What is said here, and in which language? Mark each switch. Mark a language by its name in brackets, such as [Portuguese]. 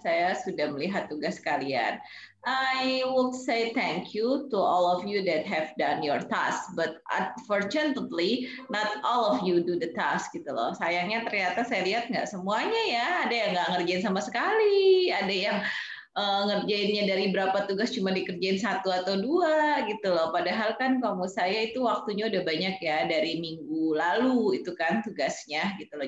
[Indonesian] Saya sudah melihat tugas kalian. [English] I would say thank you to all of you that have done your task, but unfortunately not all of you do the task gitu loh. [Indonesian] Sayangnya ternyata saya lihat nggak semuanya ya. Ada yang nggak ngerjain sama sekali, ada yang ngerjainnya dari berapa tugas cuma dikerjain 1 atau 2 gitu loh. Padahal kan kamu saya itu waktunya udah banyak ya dari minggu lalu itu kan tugasnya gitu loh.